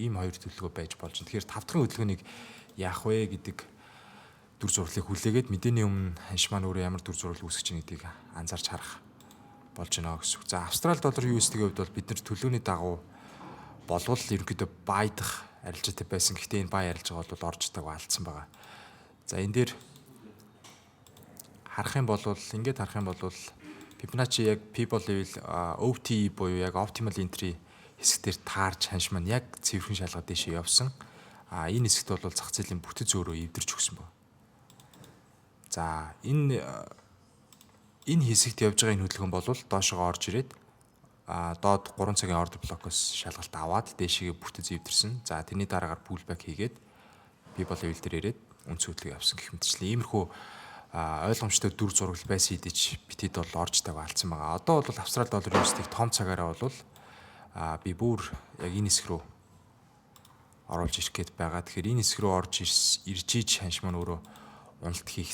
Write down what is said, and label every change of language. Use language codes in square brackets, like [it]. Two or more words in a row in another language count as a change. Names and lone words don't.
[mn] Ийм хоёр төлөвлөгөө байж болж байна. Тэгэхээр 5 дахь хөдөлгөөнийг яах вэ гэдэг дүр зураглыг хүлээгээд мэдээний өмнө ханш маань өөрөө ямар дүр зураг үүсгэж байгаа гэдгийг анзаарч харах болж байна гэсэн үг. За Австрали доллар USD-ийн хувьд бол бид нар төлөвлөгөөний дагуу болвол ерөнхийдөө баядах арилжаатай байсан. Гэхдээ энэ бай арилжаа бол орж тааг алдсан байгаа. За энэ дээр харах юм бол Fibonacci яг [en] people level [mn] OTE буюу яг [en] optimal entry [mn] хэсгээр таарч ханш маань яг цэвэрхэн шалгаад дэшээ явсан. Энэ хэсэгт бол зах зээлийн бүтэц өөрөө эвдэрч өгсөн байна. За энэ хэсэгт явж байгаа энэ хөдөлгөөн бол доошоо орж ирээд доод 3 цагийн ордер блокоос шалгалт аваад дээшээ бүтэц эвдэрсэн. За тэрний дараагаар pullback хийгээд [en] people level [mn] дээр ирээд үнц хөдөлгөөн явсан гэх мэтчлэн иймэрхүү ойлгомжтой дүр зураг байсан хэдий битэд бол орж тааг алдсан байгаа. Одоо бол Австрали доллар USD-ийг том цагаараа бол би бүр яг энэ хэсэг рүү оруулж ирэх гээд байгаа. Тэгэхээр энэ хэсэг рүү орж ирж иж ханш маань өөрөө уналт хийх.